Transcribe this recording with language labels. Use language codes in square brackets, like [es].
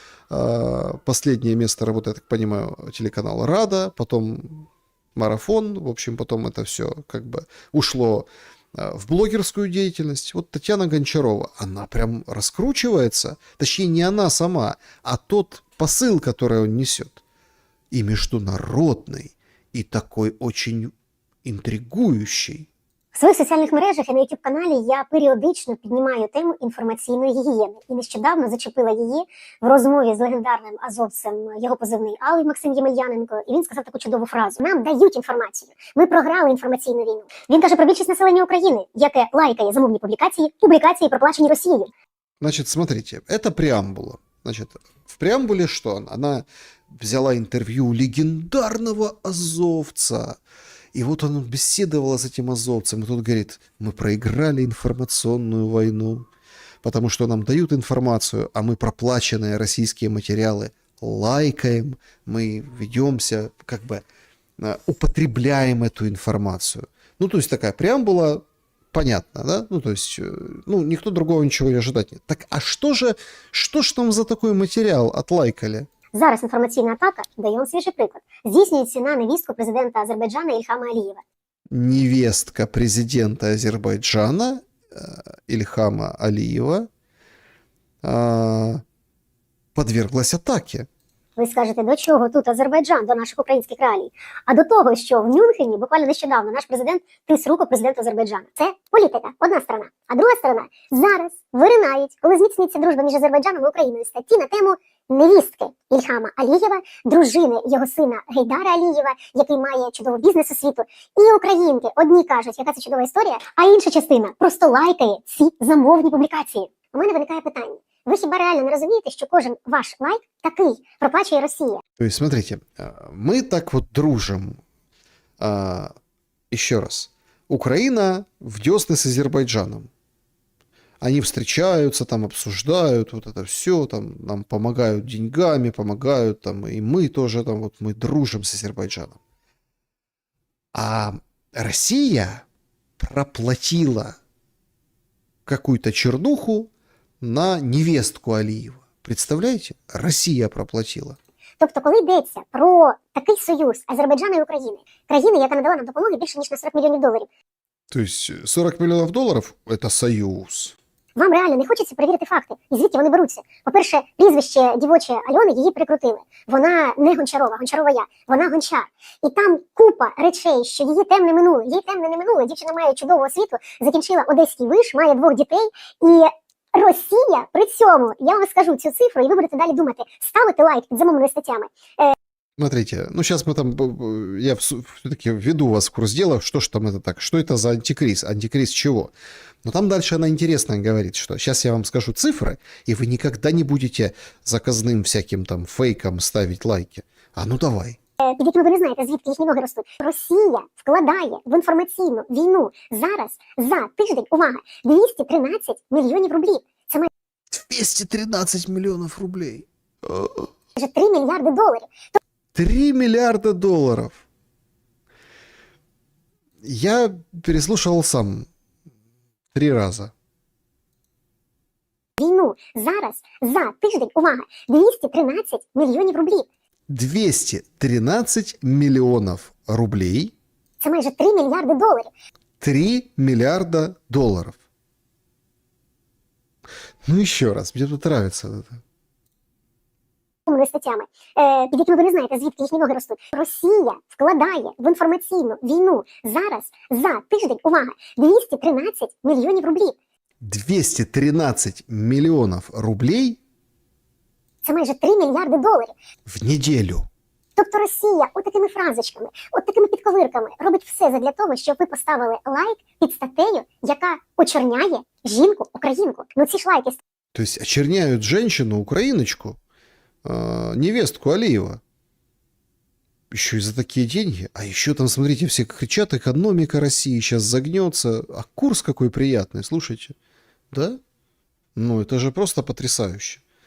[ru] Последнее место работы, я так понимаю, телеканал «Рада», потом «Марафон», в общем, потом это все как бы ушло в блогерскую деятельность. Вот Татьяна Гончарова, она прям раскручивается, точнее не она сама, а тот посыл, который он несет. И международный, и такой очень інтригуючий. [uk] В своїх соціальних мережах і на YouTube-каналі я періодично піднімаю тему інформаційної гігієни. І нещодавно зачепила її в розмові з легендарним азовцем, його позивний Алий Максим Ємельяненко, і він сказав таку чудову фразу: «Нам дають інформацію, ми програли інформаційну війну». Він каже про більшість населення України, яке лайкає замовні публікації, проплачені Росією. [ru] Значит, смотрите, это преамбула. Значит, в преамбуле что? Она взяла интервью легендарного азовца. И вот он беседовал с этим азовцем, и тут говорит: мы проиграли информационную войну, потому что нам дают информацию, а мы проплаченные российские материалы лайкаем, мы ведемся, как бы употребляем эту информацию. Ну, то есть такая преамбула, понятно, да? Ну, то есть, никто другого ничего и ожидать нет. Так, а что ж там за такой материал отлайкали? [uk] Зараз інформаційна атака, даю вам свіжий приклад, здійснюється на невістку президента Азербайджана Ільхама Алієва. [ru] Невестка президента Азербайджана Ильхама Алиева подверглась атаке. [uk] Ви скажете, до чого тут Азербайджан, до наших українських реалій? А до того, що в Мюнхені буквально нещодавно наш президент тис руку президенту Азербайджану. Це політика, одна сторона. А друга сторона зараз виринають, коли зміцнюється дружба між Азербайджаном і Україною, статті на тему невістки Ільхама Алієва, дружини його сина Гейдара Алієва, який має чудову бізнес-освіту. І українки одні кажуть, яка це чудова історія, а інша частина просто лайкає ці замовні публікації. У мене виникає питання. Ви хіба реально не розумієте, що кожен ваш лайк такий проплачує Росія? [ru] То есть, смотрите, мы так вот дружим. Еще раз. Украина в десны с Азербайджаном. Они встречаются, там обсуждают вот это все, там нам помогают деньгами, помогают там, и мы тоже там вот мы дружим с Азербайджаном. А Россия проплатила какую-то чернуху на невестку Алиева. Представляете? Россия проплатила. [uk] Тобто, коли йдеться про такий союз Азербайджану і України, країни, яка надала нам допомоги більше, ніж на 40 мільйонів доларів, [ru] То есть 40 миллионов долларов – это союз. [uk] вам реально не хочеться перевірити факти, і звідки вони беруться. По-перше, прізвище дівоче Альони її прикрутили. Вона не Гончарова, Гончарова я, вона Гончар. І там купа речей, що її темне минуле. Їй темне не минуле, дівчина має чудову освіту, закінчила Одеський виш, має 2 дітей. І Росія при цьому, я вам скажу цю цифру, і ви будете далі думати, ставити лайк під замовними статтями. [ru] Смотрите, сейчас мы там, я все-таки введу вас в курс дела, что ж там это так, что это за антикриз, антикриз чего? Но там дальше она интересно говорит, что сейчас я вам скажу цифры, и вы никогда не будете заказным всяким там фейкам ставить лайки. А ну давай. [uk] Під якими ви не знаєте, звідки їхні ноги ростуть. Росія вкладає в інформаційну війну зараз за тиждень, увага, 213 мільйонів рублів. Це [ru] 213 миллионов рублей. [uk] майже 3 мільярди доларів. [ru] 3 миллиарда долларов. Я переслушал сам 3 раза. [uk] Війну зараз за тиждень, увага, 213 мільйонів рублів. [ru] 213 миллионов рублей. [uk] Це майже 3 мільярди доларів. [ru] 3 миллиарда долларов. Ну еще раз, мне тут нравится это. [uk] Статтями, під якими ви не знаєте, звідки їхні ноги ростуть. Росія вкладає в інформаційну війну зараз за тиждень, увага, 213 мільйонів рублів. [ru] 213 миллионов рублей [uk] Це майже 3 мільярди доларів. [ru] в неделю. [uk] Тобто Росія отакими фразочками, такими підковирками робить все задля того, щоб ви поставили лайк під статтею, яка очерняє жінку-українку. Ну ці ж лайки [ru] То есть очерняют женщину, украиночку, невестку Алиева. Еще и за такие деньги. А еще там, смотрите, все кричат, экономика России сейчас загнется. А курс какой приятный, слушайте. Да? Ну, это же просто потрясающе.